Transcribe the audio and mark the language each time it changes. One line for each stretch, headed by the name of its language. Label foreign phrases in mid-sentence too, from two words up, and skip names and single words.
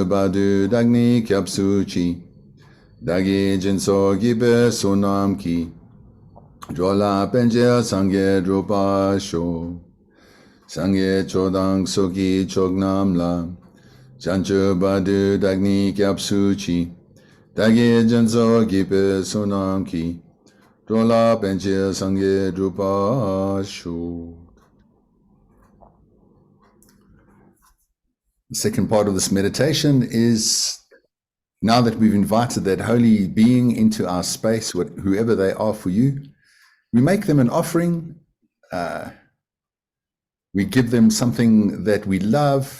Tibetan: བར་དུ་བདག་ནི་སྐྱབས་སུ་མཆི། བདག་གིས་སྦྱིན་སོགས་བགྱིས་པའི་བསོད་ནམས་ཀྱིས། འགྲོ་ལ་ཕན་ཕྱིར་སངས་རྒྱས་འགྲུབ་པར་ཤོག། སངས་རྒྱས་ཆོས་དང་ཚོགས་ཀྱི་མཆོག་རྣམས་ལ། བྱང་ཆུབ་བར་དུ་བདག་ནི་སྐྱབས་སུ་མཆི། བདག་གིས་སྦྱིན་སོགས་བགྱིས་པའི་བསོད་ནམས་ཀྱིས། འགྲོ་ལ་ཕན་ཕྱིར་སངས་རྒྱས་འགྲུབ་པར་ཤོག.
English: The second part of this meditation is, now that we've invited that holy being into our space, whoever they are for you, we make them an offering. We give them something that we love.